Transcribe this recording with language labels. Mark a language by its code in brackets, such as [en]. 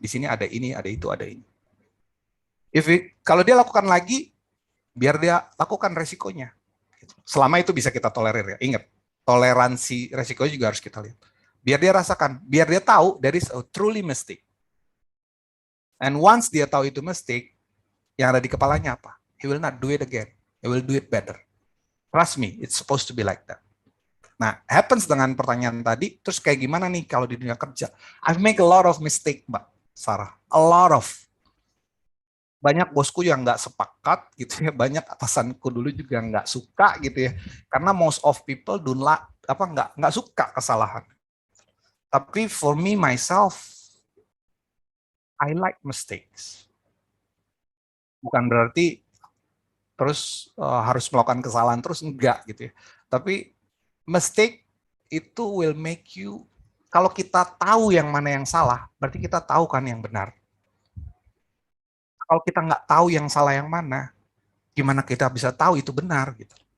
[id] Di sini ada ini, ada itu, ada ini. Kalau dia lakukan lagi, biar dia lakukan resikonya. Selama itu bisa kita tolerir ya. Ingat, toleransi resikonya juga harus kita lihat. Biar dia rasakan, biar dia tahu [en] there is a truly mistake. [id] And once dia tahu itu mistake, yang ada di kepalanya apa? [en] He will not do it again. He will do it better. Trust me, it's supposed to be like that. [id] Nah, happens dengan pertanyaan tadi, terus kayak gimana nih kalau di dunia kerja? [en] I've make a lot of mistake, Mbak Sarah. A lot of. [id] Banyak bosku yang nggak sepakat gitu ya, banyak atasanku dulu juga nggak suka gitu ya, karena [en] most of people [id] nggak suka kesalahan. [en] Tapi for me myself, I like mistakes. [id] Bukan berarti terus harus melakukan kesalahan terus, enggak gitu ya. Tapi mistake itu [en] will make you, [id] kalau kita tahu yang mana yang salah, berarti kita tahu kan yang benar. Kalau kita nggak tahu yang salah yang mana, gimana kita bisa tahu itu benar gitu.